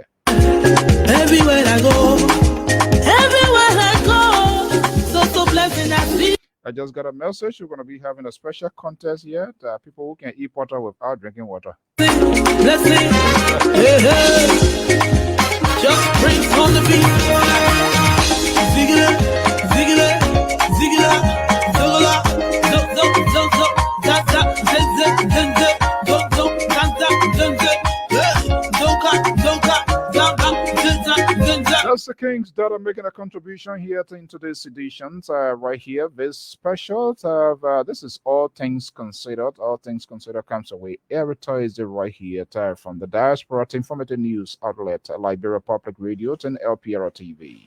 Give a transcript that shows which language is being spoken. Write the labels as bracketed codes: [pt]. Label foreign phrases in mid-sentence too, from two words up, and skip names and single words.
[en] Everywhere I go, so blessing I see. I just got a message. We're gonna be having a special contest here. People who can eat water without drinking water. Blessing, hey, hey. Just bring on the beat. Zigala, zigala, zigala, zigala, zo, zo, zo, zo, za, za, zen, zen, zen, zen, zo, zo, zan, zan, zen, zen, zonka, zonka, zan, zan, zen, zan, zen, zan. That's the King's daughter making a contribution here in today's edition. Right here, this special. This is All Things Considered. All Things Considered comes away every Thursday right here from the Diaspora Informative News Outlet, Liberia Public Radio, and LPR TV.